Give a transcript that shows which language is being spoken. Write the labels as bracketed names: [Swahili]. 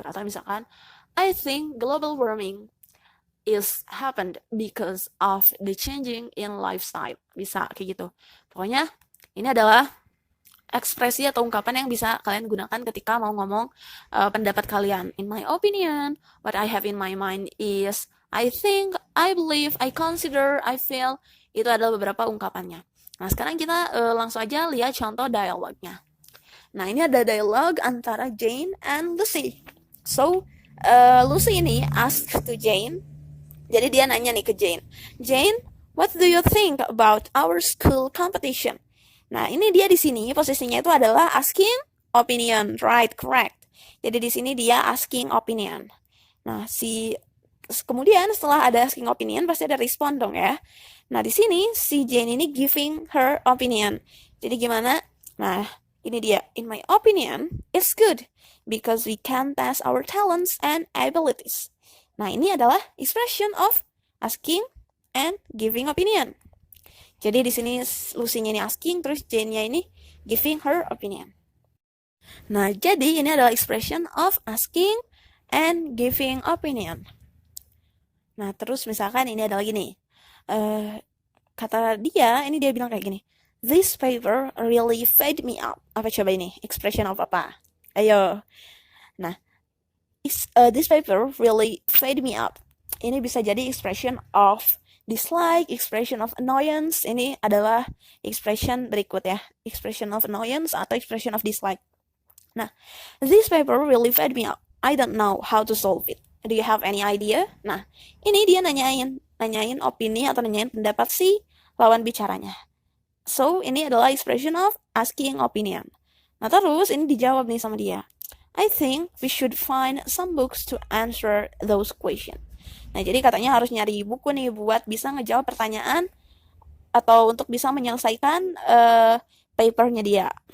[Indonesian] Atau misalkan, [English] I think global warming is happened because of the changing in lifestyle. [Indonesian] Bisa kayak gitu. Pokoknya ini adalah ekspresi atau ungkapan yang bisa kalian gunakan ketika mau ngomong pendapat kalian. [English] In my opinion, what I have in my mind is I think, I believe, I consider, I feel. [Indonesian] Itu adalah beberapa ungkapannya. Nah, sekarang kita langsung aja lihat contoh dialognya. Nah, ini ada dialog antara Jane and Lucy. So, Lucy ini ask to Jane. Jadi dia nanya nih ke Jane. [English] Jane, what do you think about our school competition? [Indonesian] Nah, ini dia di sini posisinya itu adalah asking opinion, right? Correct. Jadi di sini dia asking opinion. Nah, kemudian setelah ada asking opinion pasti ada respon dong ya. Nah, di sini si Jane ini giving her opinion. Jadi gimana? Nah, ini dia. [English] In my opinion, it's good because we can test our talents and abilities. [Indonesian] Nah, ini adalah expression of asking and giving opinion. Jadi di sini Lucy-nya ini asking, terus Jane-nya ini giving her opinion. Nah, jadi ini adalah expression of asking and giving opinion. Nah, terus misalkan ini ada lagi nih. Kata dia, ini dia bilang kayak gini. [English] This paper really fed me up. [Indonesian] Apa coba ini? Expression of apa? Ayo. [English] Nah, this paper really fed me up. [Indonesian] Ini bisa jadi expression of dislike, expression of annoyance. Ini adalah expression berikut ya. Expression of annoyance atau expression of dislike. [English] Nah, this paper really fed me up. I don't know how to solve it. Do you have any idea? [Indonesian] Nah, ini dia nanyain opini atau nanyain pendapat si lawan bicaranya. So, ini adalah expression of asking opinion. Nah, terus ini dijawab nih sama dia. [English] I think we should find some books to answer those questions. [Indonesian] Nah, jadi katanya harus nyari buku nih buat bisa ngejawab pertanyaan atau untuk bisa menyelesaikan papernya dia.